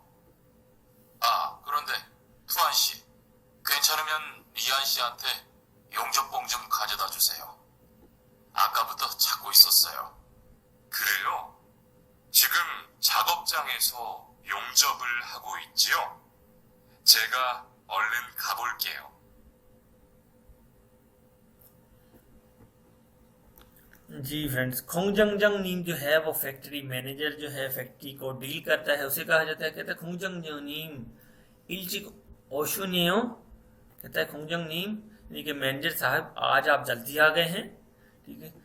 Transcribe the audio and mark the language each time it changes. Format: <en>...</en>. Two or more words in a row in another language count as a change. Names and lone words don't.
<ko>아, 그런데 투안 씨, 괜찮으면 리안 씨한테 용접봉 좀 가져다 주세요. 아까부터 찾고 있었어요. 그래요? 지금 작업장에서 용접을 하고 있지요? 제가 얼른 가볼게요.</ko> <hi>जी फ्रेंड्स,</hi> <ko>공장장님</ko> <hi>जो है वो</hi> <en>factory manager</en> <hi>जो है फैक्ट्री को डील करता है, उसे कहा जाता है, कहता है</hi> <ko>공장장님 일찍 오셨네요,</ko> <hi>कहता है</hi> <ko>공장님</ko> <hi>यानी कि मैनेजर साहब आज आप जल्दी आ गए हैं, ठीक है।</hi>